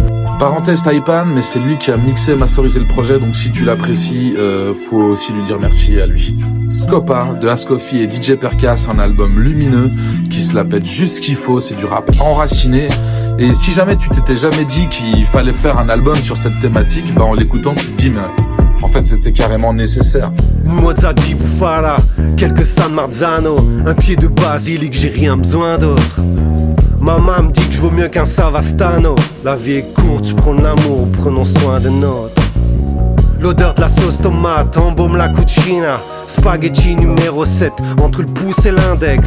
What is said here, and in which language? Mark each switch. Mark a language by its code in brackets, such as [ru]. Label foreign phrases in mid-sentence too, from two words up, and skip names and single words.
[fr] Parenthèse Taipan, mais c'est lui qui a mixé et masterisé le projet, donc si tu l'apprécies, faut aussi lui dire merci à lui. Scopa de Ascofi et DJ Perka, c'est un album lumineux qui se la pète juste ce qu'il faut, c'est du rap enraciné. Et si jamais tu t'étais jamais dit qu'il fallait faire un album sur cette thématique, bah en l'écoutant tu te dis mais en fait c'était carrément nécessaire. [it] Mozza di Bufala, [fr] quelques San Marzano, un pied de basilic, j'ai rien besoin d'autre. Maman me dit que je vaux mieux qu'un Savastano. La vie est courte, je prends l'amour, prenons soin de notre. L'odeur de la sauce tomate embaume la cucina. Spaghetti numéro 7, entre le pouce et l'index.